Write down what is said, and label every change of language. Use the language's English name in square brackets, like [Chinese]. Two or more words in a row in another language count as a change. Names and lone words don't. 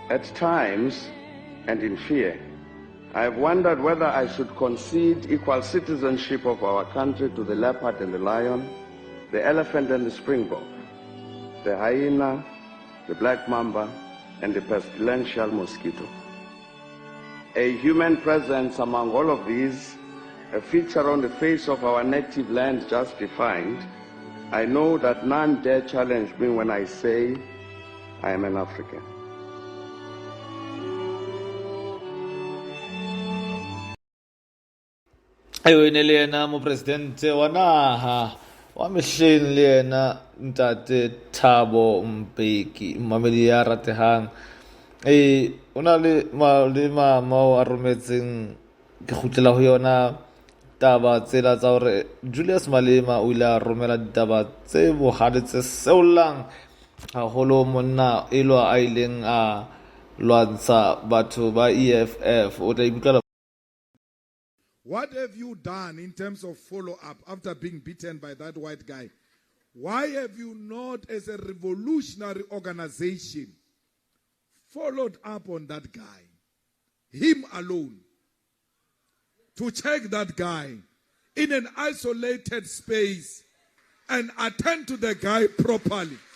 [English] At times, and in fear, I have wondered whether I should concede equal citizenship of our country to the leopard and the lion, the elephant and the springbok, the hyena, the black mamba, and the pestilential mosquito. A human presence among all of these, a feature on the face of our native land just defined, I know that none dare challenge me when I say I am an African. [Southern Sotho] ayo ene le yena mopresidente wa naha wa mehleng le yena ntate Thabo Mbeki, mmamedi ya ratehang. O na le mama a rometseng ke kgutlela ho yona taba tsela tsa hore Julius Malema o ile a romela ditaba tse bohale tse seolang haholo monna a ileng a lwantsha batho ba EFF. O tla ikutlwa. [English] What have you done in terms of follow-up after being beaten by that white guy? Why have you not, as a revolutionary organization, followed up on that guy, him alone, to check that guy in an isolated space and attend to the guy properly?